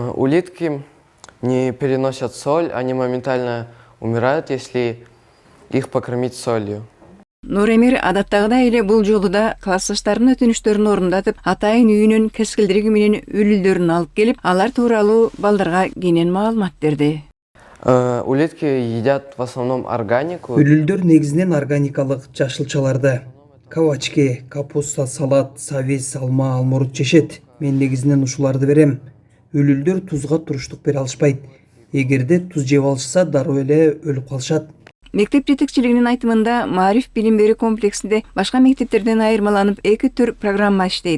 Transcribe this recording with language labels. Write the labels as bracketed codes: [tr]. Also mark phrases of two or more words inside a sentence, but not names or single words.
[ru] Улитки не переносят соль, они моментально умирают, если их покормить солью. [ky] Нуремир адаттагыдай эле бул жолу да классташтарынын өтүнүштөрүн орундатып, атайын үйүнүн кескилдириги менен өлүлдөрүн алып келип, алар тууралуу балдарга кенен маалымат берди. [ru] Улитки едят в основном органику. [ky] Өлүлдөр негизинен органикалык жашылчаларды, [ru] кабачки, капуста, [ky] салат, сабиз, алма, алмурут жешет. Мен негизинен ушуларды берем. Өлүлдөр тузга туруштук бере алышпайт. Эгерде туз жеп алышса, дароо эле өлүп калышат. Мектеп жетекчилигинин айтымында Маариф билим берүү комплексинде башка мектептерден айырмаланып 2 программа иштейт.